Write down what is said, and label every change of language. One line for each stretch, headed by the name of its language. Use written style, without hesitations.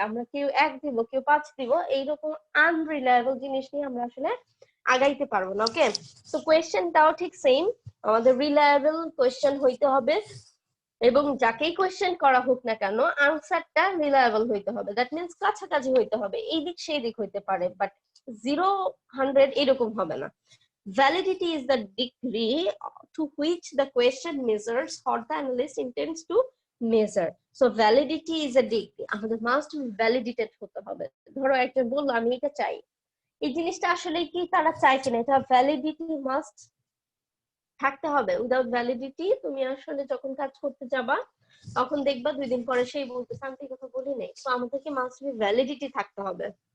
Bangla: আমরা কেউ 1 দিব কেউ 5 দিব এইরকম আনরিলায়েবল জিনিস নিয়ে আমরা আসলে আগাইতে পারবো না। ওকে, সো কোয়েশ্চেনটাও ঠিক সেম, আমাদের রিলায়েবল কোয়েশ্চেন হইতে হবে এবং যাকেই কোয়েশ্চেন করা হোক না কেন আনসারটা রিলায়েবল হইতে হবে,
English: that means
Bangla: কাছাকাছি হইতে হবে, এই দিক সেই দিক হইতে পারে, বাট 0 100 এরকম হবে না।
English: Validity is the degree to which the question measures what the analyst intends to measure. So validity is a degree.
Bangla: আমাদের
English: must be validated
Bangla: হতে হবে। ধরো একজন বললো আমি এটা চাই, এই জিনিসটা আসলে কি তারা চায় কিনা, এটা ভ্যালিডিটি মাস্ট থাকতে হবে। উইদাউট ভ্যালিডিটি তুমি আসলে যখন কাজ করতে যাবা তখন দেখবা 2 দিন পরে সেই বলতেছে আমি তো এই কথা বলি নাই। তো আমাদেরকে মাস্ট বি ভ্যালিডিটি থাকতে হবে।